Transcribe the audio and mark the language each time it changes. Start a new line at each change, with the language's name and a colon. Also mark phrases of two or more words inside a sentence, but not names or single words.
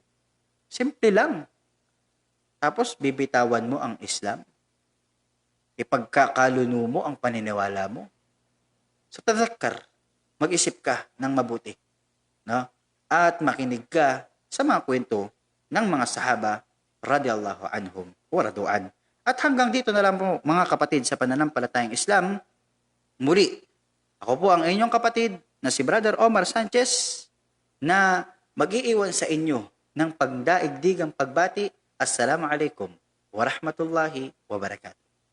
Filipino: Simple lang. Tapos, bibitawan mo ang Islam. Ipagkakaluno mo ang paniniwala mo. So, tadhakkar, mag-isip ka ng mabuti. No? At makinig ka sa mga kwento ng mga sahaba,
Arabic: رضي الله عنهم ورضوان.
Filipino: At hanggang dito na lang po, mga kapatid, sa pananampalatayang Islam, muli, ako po ang inyong kapatid na si Brother Omar Sanchez na mag-iiwan sa inyo ng pagdaigdigang pagbati.
Arabic: السلام عليكم ورحمة الله وبركاته.